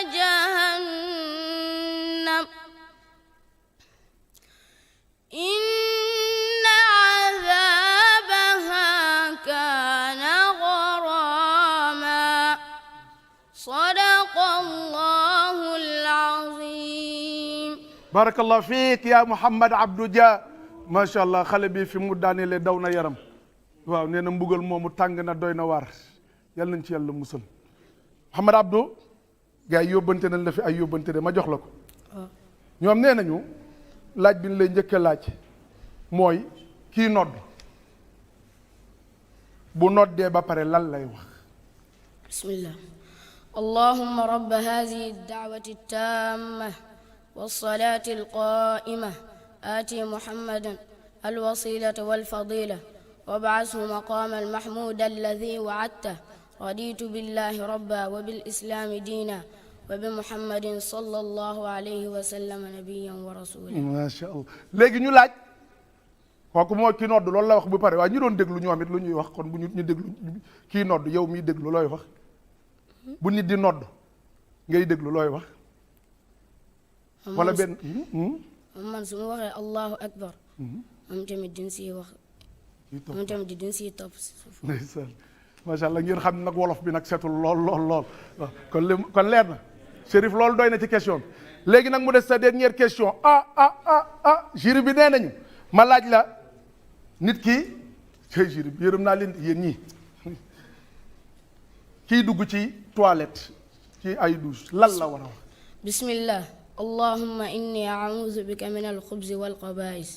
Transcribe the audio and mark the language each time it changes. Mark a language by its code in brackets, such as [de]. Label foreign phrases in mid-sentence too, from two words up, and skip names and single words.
[ar] جهنم إن عذابها كان غراما صدق الله العظيم بارك الله فيك يا [wo] Mouhamed Abdou Dia [ar] ما شاء الله [wo] xale bi fi mu daaneele daw na yaram waaw nee na mbugal moomu tàng na doy na waar yàlla nañ ci yàlla musal Mouhamed Abdou gars yi yóbbante nañ la fi ay yóbbante de ma jox la ko ñoom nee nañu laaj bi ñu lay njëkk a laaj mooy kii nodd bu noddee ba pare lan lay wax [ar] بسم الله اللهم رب هذه الدعوة التامة والصلاة القائمة آتي محمدا الوسيلة والفضيلة وابعثه مقام المحمود الذي وعدته رضيت بالله ربا وبالإسلام دينا وبمحمد صلى الله عليه وسلم نبيا ورسولا ما شاء الله [wo] léegi ñu laaj kooku mooy kii nodd loolu la wax bu pare waaye ñu doon déglu ñoom it lu ñuy wax kon bu ñu déglu kii nodd yow miy déglu looy wax bu nit di nodd ngay déglu looy wax wala benn man su ma waxee [ar] الله أكبر [wo] moom tamit din siy wax moom tamit di dañ siy topp si suuf. ndeysaan [ar] ما شاء الله [wo] ngeen xam ne nag wolof bi nag setul lool waaw kon leer na Chérif loolu doy na ci question bi léegi nag mu des sa [fr] dernière question [wo] jury bi nee nañu ma laaj la nit ki jury bi yërëm naa leen yéen ñii kii dugg ci toilette ci ay douche lan la war a wax. [ar] بسم الله اللهم إني أعوذ بك من الخبث والخبائث.